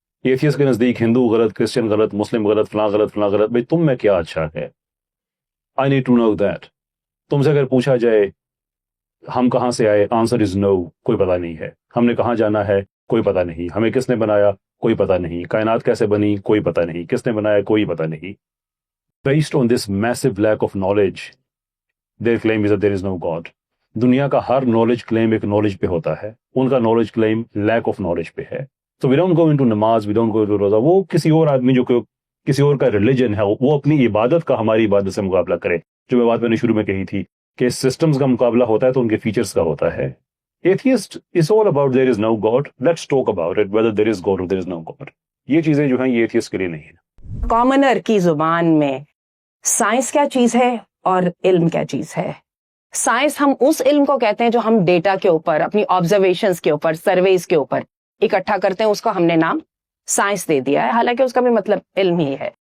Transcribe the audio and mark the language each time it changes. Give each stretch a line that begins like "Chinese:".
Urdu: Atheist کے نزدیک ہندو غلط، کرسچن غلط، مسلم غلط، فلاں غلط، فلاں غلط. بھائی تم میں کیا اچھا ہے؟
English: I need to know that.
Urdu: تم سے اگر پوچھا جائے ہم کہاں سے آئے،
English: answer is no,
Urdu: کوئی پتہ نہیں ہے. ہم نے کہاں جانا ہے، کوئی پتہ نہیں. ہمیں کس نے بنایا، کوئی پتہ نہیں. کائنات کیسے بنی، کوئی پتہ نہیں. کس نے بنایا، کوئی پتہ نہیں.
English: Based on this massive lack of knowledge their claim is that there is no God.
Urdu: دنیا کا ہر نالج کلیم ایک نالج پہ ہوتا ہے، ان کا knowledge claim lack of knowledge پہ ہے.
English: So we don't go into namaz, we don't go into roza.
Urdu: وہ کسی اور آدمی جو کسی اور کا ریلیجن ہے، وہ اپنی عبادت کا ہماری عبادت سے مقابلہ کرے. جو میں بات میں نے شروع میں کہی تھی کہ سسٹمز کا مقابلہ ہوتا ہے تو ان کے فیچرز کا ہوتا ہے.
English: Atheist is all about there is no God. Let's talk about it, whether there is God or there is no God.
Urdu: یہ چیزیں جو ہیں یہ ایتھیسٹ کے لیے نہیں ہیں. کامنر کی زبان میں سائنس کیا چیز ہے اور علم کیا چیز ہے؟ سائنس ہم اس علم کو کہتے ہیں جو ہم ڈیٹا کے اوپر، اپنی آبزرویشنز کے اوپر، سرویز کے اوپر اکٹھا کرتے ہیں، اس کو ہم نے نام سائنس دے دیا ہے، حالانکہ اس کا بھی مطلب علم ہی ہے.